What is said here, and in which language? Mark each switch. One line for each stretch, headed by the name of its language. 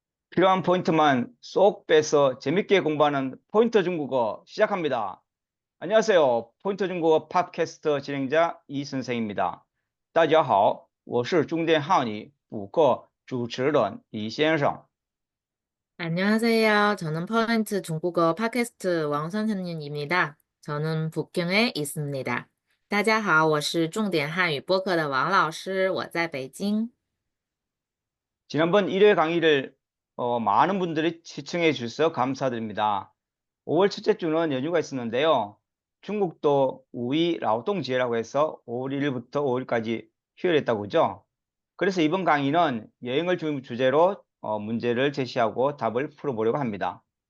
Korean: 필요한 포인트만 쏙 빼서 재밌게 공부하는 포인터 중국어 시작합니다. 안녕하세요. 포인터 중국어 팟캐스트 진행자 이선생입니다.
Chinese: 大家好，我是重点汉语补课主持人李先生。
Korean: 안녕하세요. 저는 퍼센트 중국어 팟캐스트 왕 선생님입니다. 저는 북경에 있습니다.
Chinese: 大家好，我是重点汉语播客的王老师，我在北京。
Korean: 지난번 1회 강의를 많은 분들이 시청해 주셔서 감사드립니다. 5월 첫째 주는 연휴가 있었는데요. 중국도 우이 라오동지라고 해서 5월 1일부터 5일까지 휴일했다고 그죠? 그래서 이번 강의는 여행을 주제로 문제를 제시하고 답을 풀어보려고 합니다.